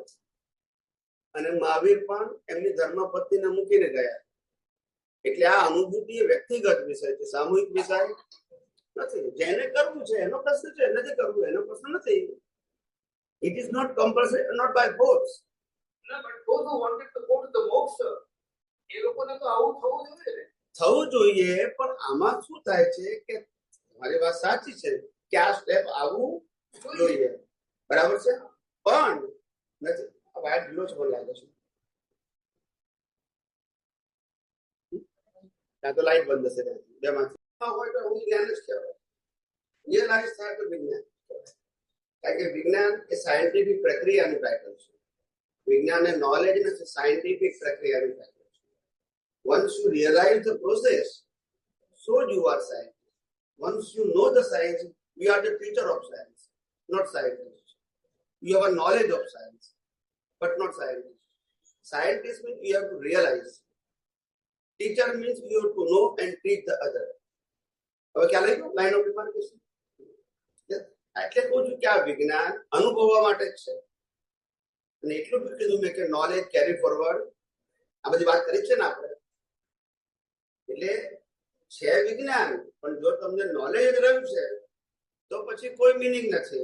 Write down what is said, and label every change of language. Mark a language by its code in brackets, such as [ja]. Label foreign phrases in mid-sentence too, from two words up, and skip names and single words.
[gu] અને મહાવીર પણ એમની ધર્મપત્નીને મૂકીને ગયા. એટલે આ અનુભૂતિ વ્યક્તિગત વિષય છે, સામૂહિક વિષય નથી. જેને કરવું છે એનો પ્રશ્ન છે, નથી કરવું એનો પ્રશ્ન નથી. [en] It is not compulsory, not by force. [gu] ના, [en] but those who wanted to go to the moksha, [gu] એ લોકોને તો આવું થવું જોઈએ ને. થવું જોઈએ, પણ આમાં શું થાય છે કે મારી વાત સાચી છે કે આ સ્ટેપ આવવું જોઈએ, બરાબર છે, પણ નથી. વાયર ઢીલો જ મને લાગે છે, ત્યાં તો લાઈટ બંધ હશે. ત્યાંથી બેમાંથી હોય તો હું જ્ઞાન જ કહેવાય. રિયલાઇઝ થાય તો વિજ્ઞાન કહેવાય. કારણ કે વિજ્ઞાન એ સાયન્ટિફિક પ્રક્રિયાનું ટાઇટલ છે. વિજ્ઞાન એ નોલેજ નથી, સાયન્ટિફિક પ્રક્રિયાનું ટાઇટલ છે. [en] Once you realize the process, so you are scientist. Once you know the science, we are the teacher of science, not scientists. You have a knowledge of science, but not scientists. Scientist means you have to realize. Teacher means you have to know and teach the other. [gu] હવે ખ્યાલ આવી ગયો [en] line of demarcation? [gu] એટલે કહું છું કે આ વિજ્ઞાન અનુભવવા માટે જ છે. અને એટલું બી કીધું મેં કે [en] knowledge carry forward, [gu] આ બધી વાત કરી છે ને આપણે. એટલે છે વિજ્ઞાન, પણ જો તમને નોલેજ રહ્યું છે તો પછી કોઈ મિનિંગ નથી.